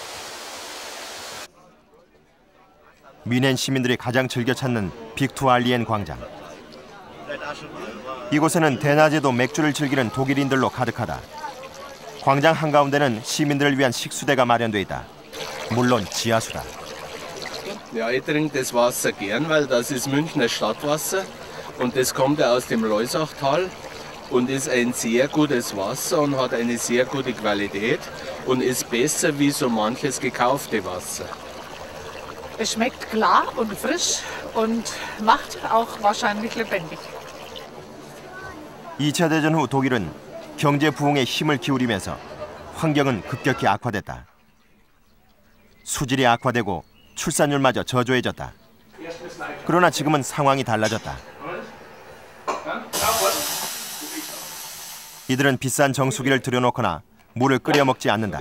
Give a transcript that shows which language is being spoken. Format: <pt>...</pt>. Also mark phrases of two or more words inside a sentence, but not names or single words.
<ko>뮌헨 시민들이 가장 즐겨 찾는 빅투알리엔 광장. 이곳에는 대낮에도 맥주를 즐기는 독일인들로 가득하다. 광장 한가운데는 시민들을 위한 식수대가 마련돼 있다. 물론 지하수다.</ko> <de>Ja, ich trinke das Wasser gern, weil das ist Münchner Stadtwasser und das kommt ja aus dem Loisachtal und ist ein sehr gutes Wasser und hat eine sehr gute Qualität und ist besser wie so manches gekaufte Wasser. Es schmeckt klar und frisch und macht auch wahrscheinlich lebendig.</de> <ko>2차 대전 후 독일은 경제 부흥에 힘을 기울이면서 환경은 급격히 악화됐다. 수질이 악화되고 출산율마저 저조해졌다. 그러나 지금은 상황이 달라졌다. 이들은 비싼 정수기를 들여놓거나 물을 끓여 먹지 않는다.</ko>